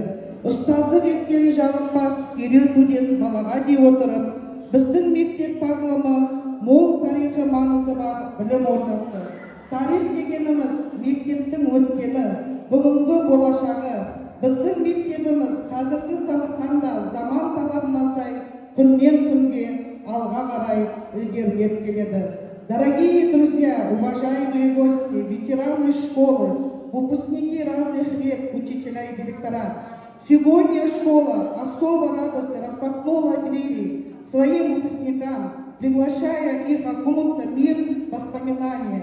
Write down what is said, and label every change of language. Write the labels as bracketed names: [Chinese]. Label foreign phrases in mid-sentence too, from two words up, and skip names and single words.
[Kazakh] Ұстаздық еткен жалықпас, үйретуден балаға дей отырып, біздің мектеп тағылымы мол тарихи маңызы бар білім ордасы. Тарих дегеніміз мектептің өткені, бүгінгі болашағы. Біздің мектебіміз қазіргі таңда заман талабына сай күннен күнге алға қарай ілгерілеп келеді. [Russian] Дорогие друзья, уважаемые гости, ветераны школы, выпускники разных лет, учителя и директора, сегодня школа особо радостно распахнула двери своим выпускникам, приглашая их окунуться в мир воспоминания.